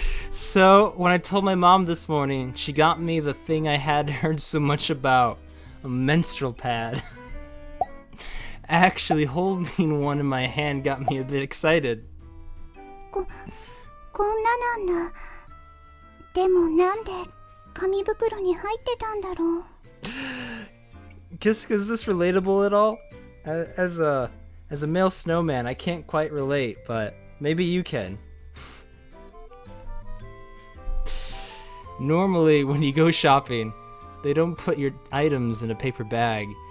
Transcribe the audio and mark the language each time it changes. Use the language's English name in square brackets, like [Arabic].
[English] So, when I told my mom this morning, she got me the thing I had heard so much about. A menstrual pad. Actually, holding one in my hand got me a bit excited. [Japanese] こんななんだ。でもなんで紙袋に入ってたんだろう。 [English] Is this relatable at all? As a male snowman, I can't quite relate, but maybe you can. Normally, when you go shopping, they don't put your items in a paper bag.